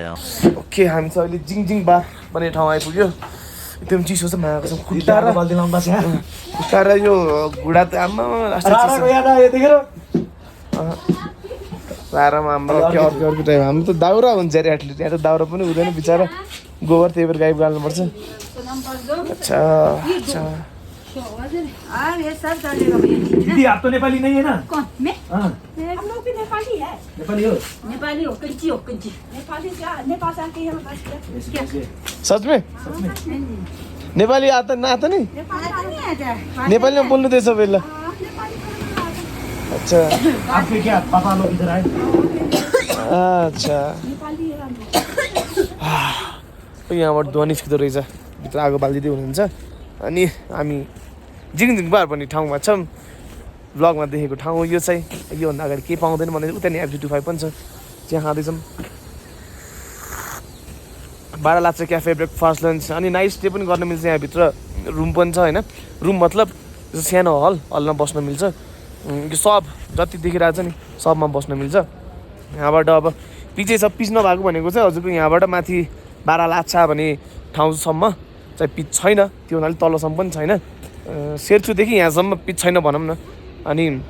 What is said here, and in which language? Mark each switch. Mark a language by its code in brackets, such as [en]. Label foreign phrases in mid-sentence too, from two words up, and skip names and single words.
[ne] ओके हामी चाहिँ अहिले जिङ बार भन्ने ठाउँ आइपुग्यो एकदम चिसो छ मायाको छ खुट्टा र यो घुँडा त आम्मा आराम हाम्रो के अर्को टाइम हाम्रो त दाउरा हुन्छ अरे एटलिस्ट यहाँ त दाउरा पनि हुँदैन बिचरा गोबर त्यही भएर गाई गाल्नुपर्छ [hi] अच्छा अच्छा दीदी आप तो नेपाली नहीं है ना? कौन मैं? हाँ हम लोग भी नेपाली है। [ne] नेपाली हो? [hi] नेपाली हो कंची नेपाली क्या नेपाल से आके यहाँ बस क्या सच में नेपाली आता ना आता नहीं नेपाली में [ne] बोल्नु त्यसो बेला [hi] अच्छा आपके क्या पापा लोग इधर आए? [ne] अच्छा यहाँबाट धुवा निस्किँदो रहेछ भित्र आगो बालिदिँदै हुनुहुन्छ अनि हामी जिङ बार भन्ने ठाउँमा छौँ ब्लगमा देखेको ठाउँ हो यो चाहिँ योभन्दा अगाडि केही पाउँदैन भने उता नि FG25 पनि छ त्यहाँ खाँदैछौँ 12 लाख क्याफे [en] breakfast lunch [ne] अनि [en] night stay [ne] पनि गर्न मिल्छ यहाँभित्र रुम पनि छ होइन रुम मतलब सानो हलमा बस्न मिल्छ यो सब जति देखिरहेको छ नि सबमा बस्न मिल्छ यहाँबाट अब पिछे छ पिच नभएको भनेको चाहिँ हजुरको यहाँबाट माथि 12 लाख छ भने ठाउँसम्म चाहिँ पिच छैन त्यो हुनाले तलसम्म पनि छैन शेरचुदेखि यहाँसम्म पिच छैन भनौँ न अनि